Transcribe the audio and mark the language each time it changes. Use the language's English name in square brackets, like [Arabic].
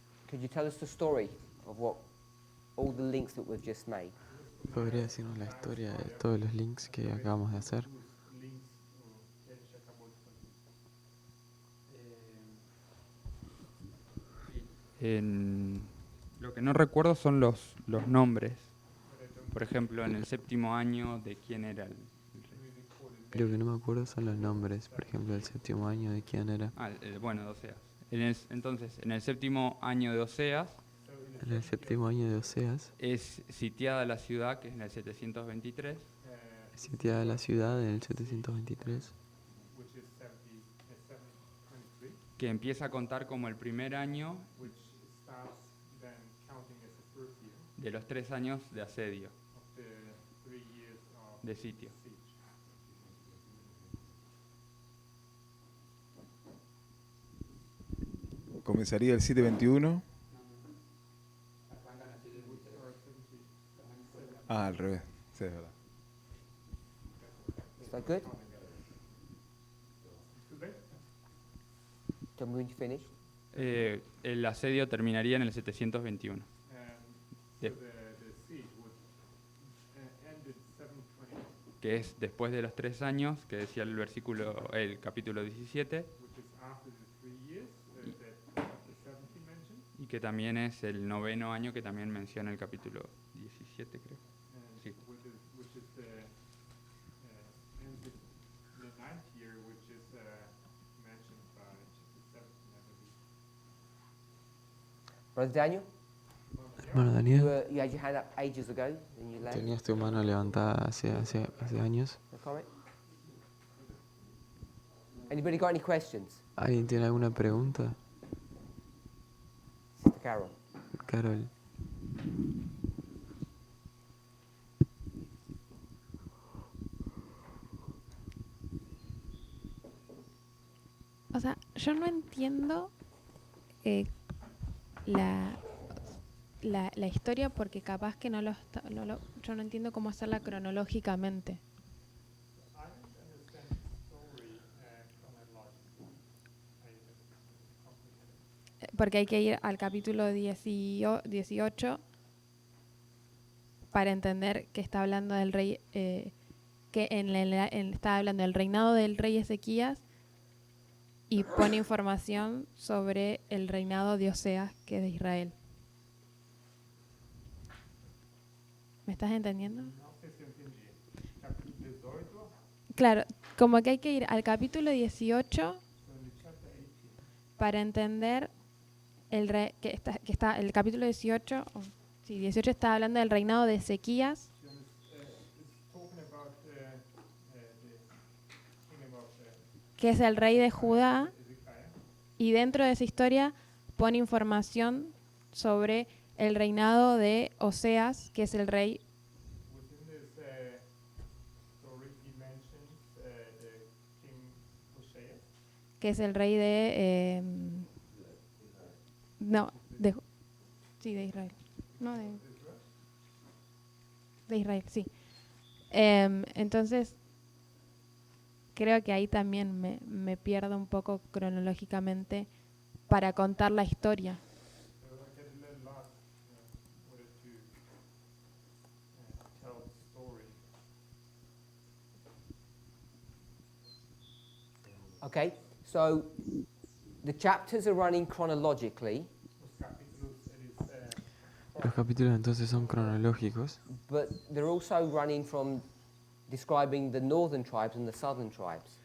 [English] Could you tell us the story of what all the links that we've just made? [Spanish] ¿Podría decirnos la historia de todos los links que acabamos de hacer? [Portuguese] Os links que a gente acabou de fazer. [Spanish] Lo que no recuerdo son los nombres. Por ejemplo, en el séptimo año, ¿de quién era el rey? Lo que no me acuerdo son los nombres, por ejemplo, el séptimo año de quién era. Bueno, de Oseas. Entonces, en el séptimo año de Oseas, En el séptimo año de Oseas, es sitiada la ciudad, que es en el 723, es sitiada la ciudad en el 723, [English] Which is 723, [Spanish] que empieza a contar como el primer año [English] which starts then counting as the first year [Spanish] de los 3 años de asedio, [English] of the 3 years of [Spanish] de sitio. [English] siege. [Spanish] Comenzaría el 721. Ah, al revés. Sí, es verdad. [English] Is that good? [Portuguese] Tudo bem? [English] Tell me when you finish. [Spanish] El asedio terminaría en el 721. [English] So Yeah. the siege would end in 720, [Spanish] Que es después de los 3 años, que decía el capítulo 17, [English] which is after the 3 years that the 17 mentioned, [Spanish] y que también es el noveno año, que también menciona el capítulo 17, creo. [English] and [Spanish] Sí. [English] which is the ends in the 9th year, which is mentioned by chapter 17, I believe. Brother Daniel, [Spanish] Hermano Daniel, [English] you had your hand up ages ago, and you left. [Spanish] tenías tu mano levantada hace años. [English] No comment? Anybody got any questions? [Spanish] ¿Alguien tiene alguna pregunta? [English] Sister Carol. [Spanish] Carol. O sea, yo no entiendo la historia porque capaz que yo no entiendo cómo hacerla cronológicamente. [English] I don't understand the story chronologically. [Spanish] Porque hay que ir al capítulo 18 para entender que está hablando del rey, que está hablando del reinado del rey Ezequías y pone información sobre el reinado de Oseas, que es de Israel. ¿Me estás entendiendo? [Portuguese] Não sei se eu entendi. Capítulo 18, [Spanish] Claro, como que hay que ir al capítulo 18 [English] so in the chapter 18, [Spanish] para entender que está el capítulo 18, sí, 18 está hablando del reinado de Ezequías, [English] it's talking about the kingdom of [Spanish] que es el rey de Judá, [English] Ezekiah, [Spanish] y dentro de esa historia pone información sobre el reinado de Oseas, que es el rey, [English] within this story he mentions the king Hosea, [Spanish] que es el rey de de Israel. No, de Israel, sí. Entonces, creo que ahí también me pierdo un poco cronológicamente para contar la historia. [English] So I get a little lost in order to tell the story. Okay, so the chapters are running chronologically, [Portuguese] Os capítulos, eles [Spanish] Los capítulos entonces son cronológicos, [English] but they're also running from describing the northern tribes and the southern tribes.